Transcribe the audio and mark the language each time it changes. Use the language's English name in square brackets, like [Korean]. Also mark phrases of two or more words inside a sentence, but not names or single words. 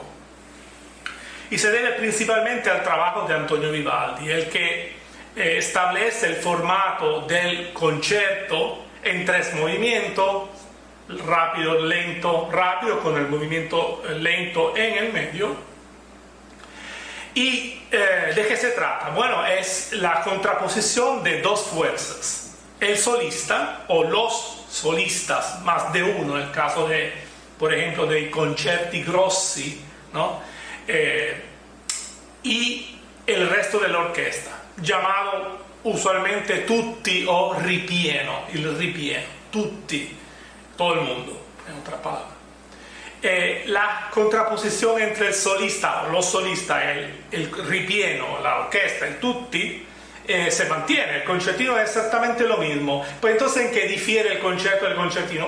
[Spanish] Y se debe principalmente al trabajo de Antonio Vivaldi, el que establece el formato del concerto en 3 movimientos, rápido, lento, rápido, con el movimiento lento en el medio. ¿Y de qué se trata? Bueno, es la contraposición de 2 fuerzas. El solista, o los solistas, más de uno, en el caso de, por ejemplo, [Italian] dei concerti grossi, [Spanish] ¿no? Y el resto de la orquesta, llamado usualmente tutti o ripieno, el ripieno, tutti, todo el mundo, en otra palabra. La contraposición entre el solista o los solistas, el ripieno, la orquesta, el tutti, se mantiene. El concertino es exactamente lo mismo. Pues entonces, ¿en qué difiere el concerto del concertino?